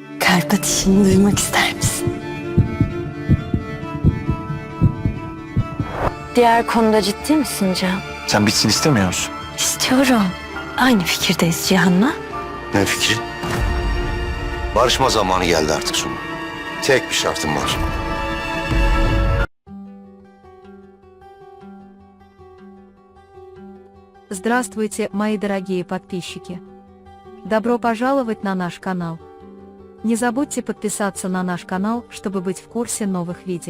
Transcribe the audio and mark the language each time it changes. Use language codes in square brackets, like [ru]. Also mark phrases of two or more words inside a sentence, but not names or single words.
[tr] Kalp atışını duymak ister misin? Diğer konuda ciddi misin Can? Sen bitsin istemiyor musun? İstiyorum. Aynı fikirdeyiz Cihan'la. Ne fikri? Barışma zamanı geldi artık Sumru. Tek bir şartım var. [ru] Здравствуйте, мои дорогие подписчики! Добро пожаловать на наш канал. Не забудьте подписаться на наш канал, чтобы быть в курсе новых видео.